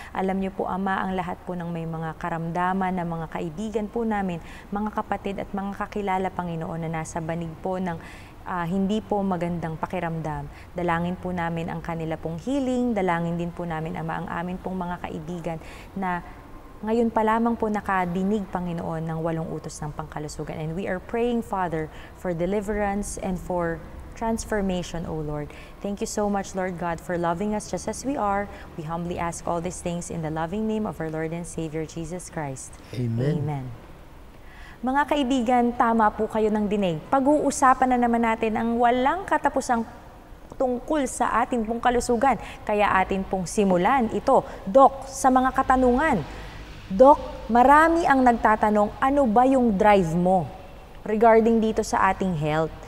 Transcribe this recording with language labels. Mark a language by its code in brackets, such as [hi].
[tl] Alam niyo po, Ama, ang lahat po ng may mga karamdaman na mga kaibigan po namin, mga kapatid at mga kakilala, Panginoon, na nasa banig po ng hindi po magandang pakiramdam. Dalangin po namin ang kanila pong healing, dalangin din po namin, Ama, ang amin pong mga kaibigan na ngayon pa lamang po nakadinig, Panginoon, ng 8 utos ng pangkalusugan. [en] And we are praying, Father, for deliverance and for transformation, O Lord. Thank you so much, Lord God, for loving us just as we are. We humbly ask all these things in the loving name of our Lord and Savior, Jesus Christ. Amen. Amen. [tl] Mga kaibigan, tama po kayo ng dinig. Pag-uusapan na naman natin ang walang katapusang tungkol sa ating pong kalusugan. Kaya atin pong simulan ito. Doc, sa mga katanungan. Doc, marami ang nagtatanong, ano ba yung drive mo regarding dito sa ating health?